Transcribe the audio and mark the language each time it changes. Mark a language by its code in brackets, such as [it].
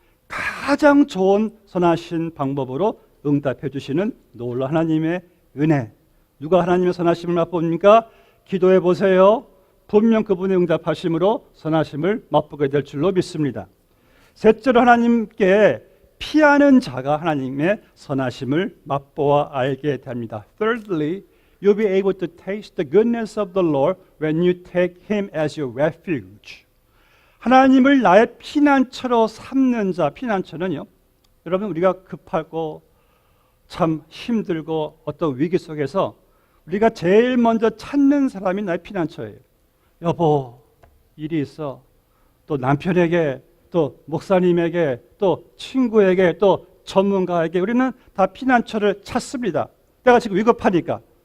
[ko] 가장 좋은 선하신 방법으로 응답해 주시는 놀라운 하나님의 은혜. 누가 하나님의 선하심을 맛봅니까? 기도해 보세요. 분명 그분의 응답하심으로 선하심을 맛보게 될 줄로 믿습니다. 셋째로, 하나님께 피하는 자가 하나님의 선하심을 맛보아 알게 됩니다. [en] Thirdly, you'll be able to taste the goodness of the Lord when you take Him as your refuge. [ko] 하나님을 나의 피난처로 삼는 자, 피난처는요, 여러분, 우리가 급하고 참 힘들고 어떤 위기 속에서 우리가 제일 먼저 찾는 사람이 나의 피난처예요. 여보, 일이 있어. 또 남편에게, 또 목사님에게, 또 친구에게, 또 전문가에게 우리는 다 피난처를 찾습니다. 내가 지금 위급하니까.